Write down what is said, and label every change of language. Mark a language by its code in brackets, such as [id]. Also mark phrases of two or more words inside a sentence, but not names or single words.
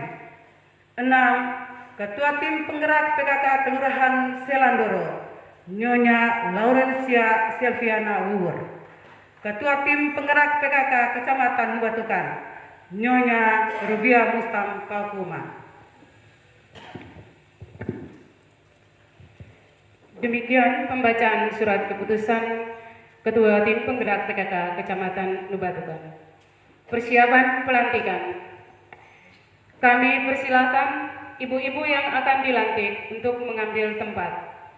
[id] 6. Ketua Tim Penggerak PKK Kelurahan Selandoro Nyonya Laurencia Silviana Wuwur. Ketua Tim Penggerak PKK Kecamatan Lubatukan Nyonya Rubia Mustam Pakuma. Demikian pembacaan surat keputusan Ketua Tim Penggerak PKK Kecamatan Lubatukan. Persiapan pelantikan. Kami persilakan ibu-ibu yang akan dilantik untuk mengambil tempat.